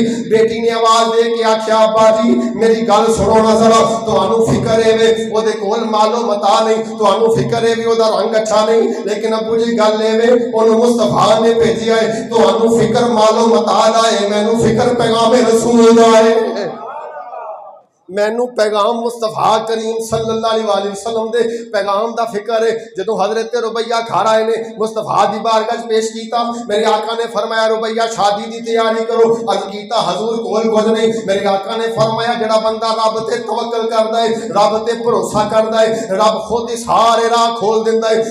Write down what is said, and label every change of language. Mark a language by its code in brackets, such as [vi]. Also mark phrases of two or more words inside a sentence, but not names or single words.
[pa] بیٹی نے آواز دے کے آکھیا ابا جی میری گل سنو نا ذرا، تہانوں فکر اے وے اوہدے کول مال و متاع نہیں، تہانوں فکر اے وے اوہدا رنگ اچھا نہیں، لیکن ابو جی گل اے وے اوہنوں مصطفیٰ نے بھیجیا اے، تہانوں فکر مال و متاع دا اے، مینوں فکر پیغام رسول دا اے. مینوں پیغام مصطفیٰ کریم [ar] صلى الله عليه وسلم [pa] دے پیغام دا فکر اے. جدوں حضرت ربیعہ گھر آئے نے مصطفیٰ دی بارگاہ پیش کیتا، میرے آقا نے فرمایا ربیعہ شادی دی تیاری کرو. عرض کیتا حضور کول کجھ نہیں۔ میرے آقا نے فرمایا جیہڑا بندہ رب تے توکل کردا اے، رب تے بھروسہ کردا اے، رب خود ہی سارے راہ کھول دیندا اے.